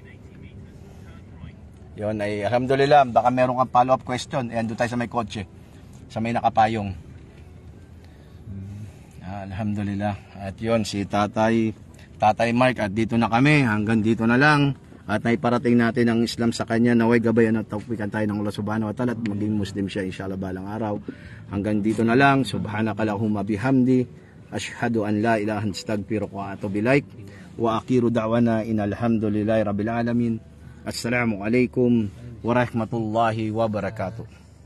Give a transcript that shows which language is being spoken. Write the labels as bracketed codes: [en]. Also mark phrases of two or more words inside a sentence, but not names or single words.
[tl] Yun ay alhamdulillah, baka meron kang [en] follow-up question. [tl] Ayan, doon tayo sa may kotse, sa may nakapayong. Alhamdulillah. At yun, si Tatay Mark, at dito na kami, hanggang dito na lang. At naiparating natin ang Islam sa kanya, naway gabayan at tawfikan tayo ng Allah [ar] سبحانه وتعالى [tl] at maging Muslim siya inshallah balang araw. Hanggang dito na lang. [ar] سبحانك اللهم بحمدك أشهد أن لا إله إلا أنت أستغفرك وأتوب إليك. وآخر دعوانا أن الحمد لله رب العالمين. السلام عليكم ورحمة الله وبركاته.